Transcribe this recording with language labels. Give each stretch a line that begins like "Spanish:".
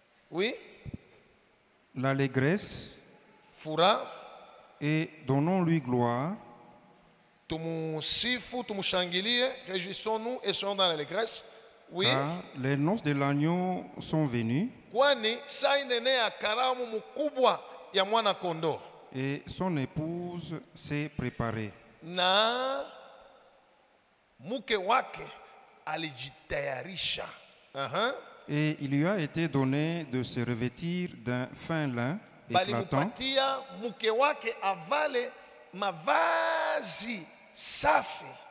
French: Oui? L'allégresse, Fura, et donnons-lui gloire,
Swahili: tumusifu, tumushangilie,
French: réjouissons-nous et soyons dans l'allégresse. Oui? car les noces de l'agneau sont venues
Swahili: Kwani saa inene ya karamu mkubwa ya mwana kondoo
French: et son épouse s'est préparée.
Swahili: na mke wake alijitayarisha.
French: Et il lui a été donné de se revêtir d'un fin lin éclatant,
Swahili: Balimupatia mke wake avale mavazi safi